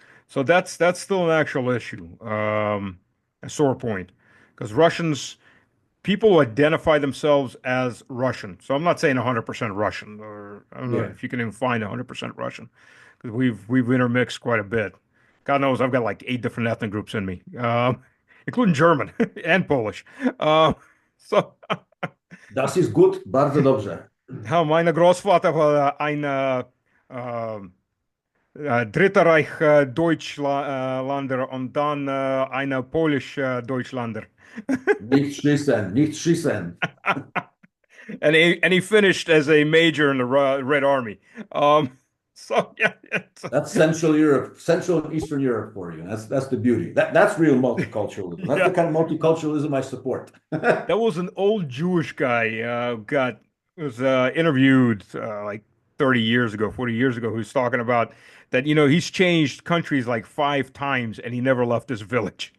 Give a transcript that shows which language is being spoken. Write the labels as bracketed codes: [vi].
[en] So that's still an actual issue, a sore point, because people identify themselves as Russian. So I'm not saying 100% Russian, or I don't know if you can even find 100% Russian, because we've intermixed quite a bit. God knows I've got like 8 different ethnic groups in me, including German and Polish. So [de] Das ist gut, [pl] bardzo dobrze. [de] Meine Großvater war ein Dritter Reich Deutschlander und dann ein Polish Deutschlander. Nicht schießen, nicht schießen. [en] And he finished as a major in the Red Army. So yeah, that's Central Europe, Central and Eastern Europe for you. That's the beauty. That's real multiculturalism. That's the kind of multiculturalism I support. That was an old Jewish guy was interviewed like 30 years ago, 40 years ago, who's talking about that, you know, he's changed countries like 5 times and he never left his village.